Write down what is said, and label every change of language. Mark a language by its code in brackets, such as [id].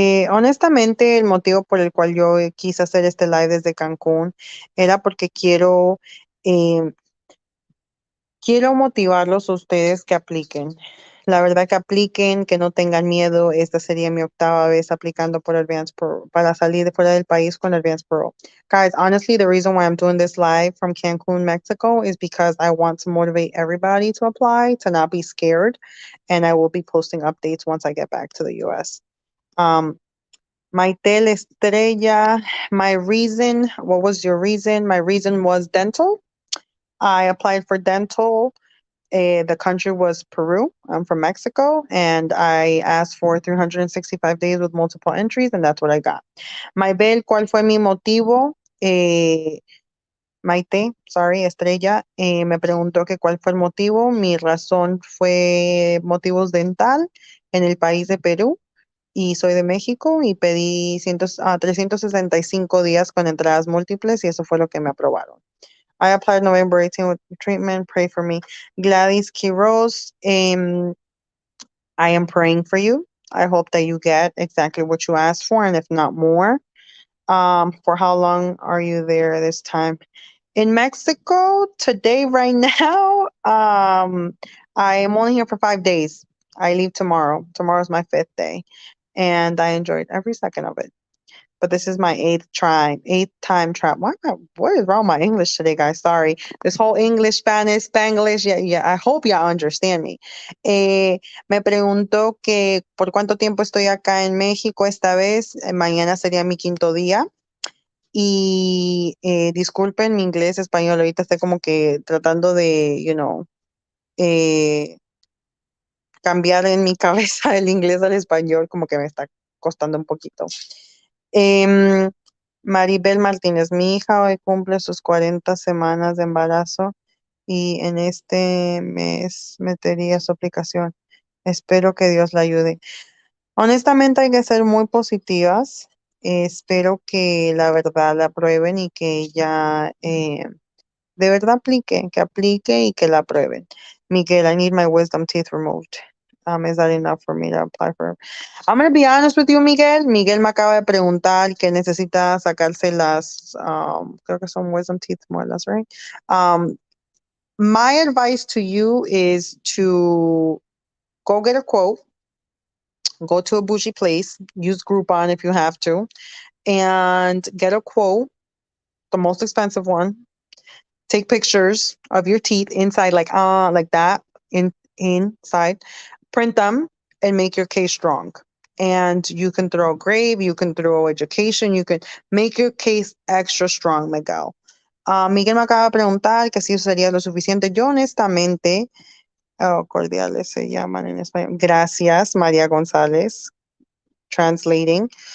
[es] Honestamente, el motivo por el cual yo quise hacer este live desde Cancún era porque eh, quiero motivarlos a ustedes que apliquen. La verdad que apliquen, que no tengan miedo. Esta sería mi octava vez aplicando por Advance Pro, para salir de fuera del país con Advance Pro. [en] Guys, honestly, the reason why I'm doing this live from Cancun, Mexico is because I want to motivate everybody to apply, to not be scared. And I will be posting updates once I get back to the US. Um, Maitel Estrella, what was your reason? My reason was dental. I applied for dental. The country was Peru. I'm from Mexico, and I asked for 365 days with multiple entries, and that's what I got. [es] Maybel, ¿cuál fue mi motivo? Maite, sorry, Estrella, me preguntó que cuál fue el motivo. Mi razón fue motivos dental en el país de Perú y soy de México y pedí 365 días con entradas múltiples y eso fue lo que me aprobaron. [en] I applied November 18 with treatment. Pray for me. Gladys Quiroz, I am praying for you. I hope that you get exactly what you asked for, and if not more. For how long are you there this time? In Mexico, today, right now, I am only here for 5 days. I leave tomorrow. Tomorrow's my fifth day, and I enjoyed every second of it. but this is my eighth time try. What is wrong with my English today, guys? Sorry. This whole English, Spanish, Spanglish. Yeah, yeah. I hope y'all understand me. [es] Eh, Me preguntó que por cuánto tiempo estoy acá en México esta vez. Mañana sería mi quinto día. Y disculpen mi inglés, español. Ahorita estoy como que tratando de, eh, cambiar en mi cabeza el inglés al español, como que me está costando un poquito. Em, Maribel Martínez, mi hija hoy cumple sus 40 semanas de embarazo y en este mes metería su aplicación. Espero que Dios la ayude. Honestamente hay que ser muy positivas. Espero que la verdad la aprueben y que ella de verdad aplique, que aplique y que la aprueben. [en] Miguel, I need my wisdom teeth removed. Is that enough for me to apply for? I'm going to be honest with you, [es] Miguel. Miguel me acaba de preguntar que necesita sacarse las, creo que son wisdom teeth muelas, right? [en] My advice to you is to go get a quote, go to a bougie place, use Groupon if you have to, and get a quote, the most expensive one. Take pictures of your teeth inside, like that, inside. Print them and make your case strong. And you can throw grave, you can throw education, you can make your case extra strong, Miguel. [es] Miguel me acaba de preguntar que si eso sería lo suficiente. Yo honestamente, oh, cordiales se llaman en español. Gracias, María González, translating.